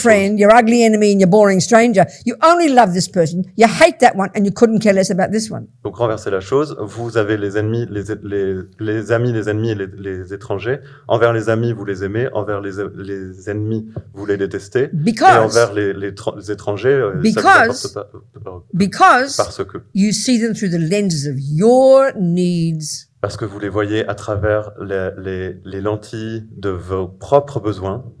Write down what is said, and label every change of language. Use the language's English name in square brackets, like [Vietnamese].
[English] friend, your ugly enemy, and your boring stranger. You only love this person. You hate that one, and you couldn't care less about this one. [French] Donc renverser la chose, vous avez les ennemis, les amis, les ennemis et les étrangers. Envers les amis, vous les aimez. Envers les ennemis, vous les détestez. Et [English] Because, [French] envers les étrangers, ça vous [English] Because- [French] importe pas. [English] because [French] Parce que. [English] you see them through the lenses of your needs. [French] Parce que vous les voyez à travers les lentilles de vos propres besoins.